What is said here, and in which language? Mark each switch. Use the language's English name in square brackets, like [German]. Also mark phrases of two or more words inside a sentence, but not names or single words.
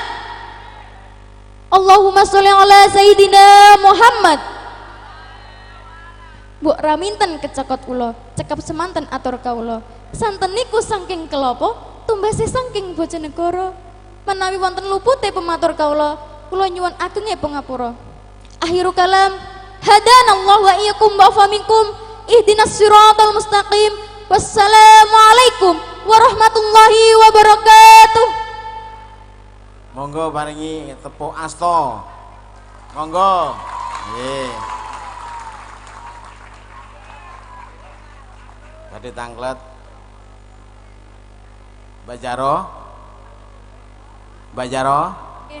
[Arabic] اللهم صل على سيدنا محمد. [Javanese] Mbok raminten kecekot kula, cekap semanten atur kawula. Santen niku saking kelopo, tumbase saking Bojonegoro. Menawi wonten lupute pematur kawula, kula nyuwun agenge pangapura. [Arabic] آخر الكلام، هدانا الله وإياكم وفمنكم اهدنا الصراط المستقيم. والسلام عليكم ورحمة الله وبركاته. [Javanese] Monggo paringi tepuk asta. Monggo. Nggih. Badhe tanglet Bajaro Nggih.